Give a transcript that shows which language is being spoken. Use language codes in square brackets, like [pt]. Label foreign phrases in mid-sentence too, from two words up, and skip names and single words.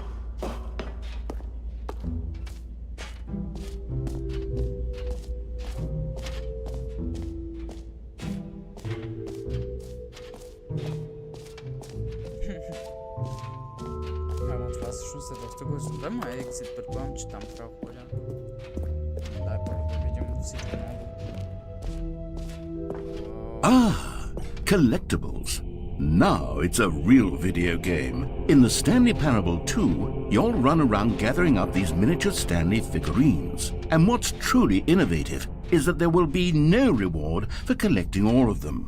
[bg] Това всъщност е доста гъсно. Да, ма екзит, предполагам, че там трябва да ходя. Дай първо да видим всичко много. [en] Ah, collectibles. Now it's a real video game. In the Stanley Parable 2, you'll run around gathering up these miniature Stanley figurines. And what's truly innovative is that there will be no reward for collecting all of them.